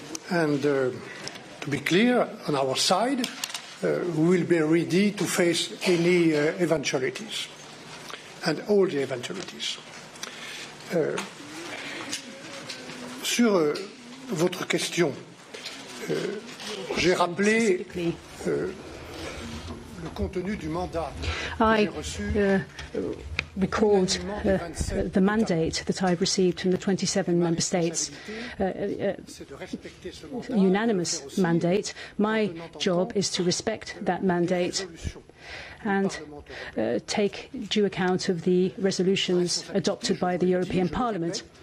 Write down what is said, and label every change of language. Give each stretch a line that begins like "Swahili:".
English: And to be clear, on our side, we will be ready to face any eventualities and all the eventualities.
French: Sur votre question, j'ai rappelé le contenu du mandat que j'ai reçu.
English: Recalled the mandate that I've received from the 27 member states, a unanimous mandate. My job is to respect that mandate and take due account of the resolutions adopted by the European Parliament.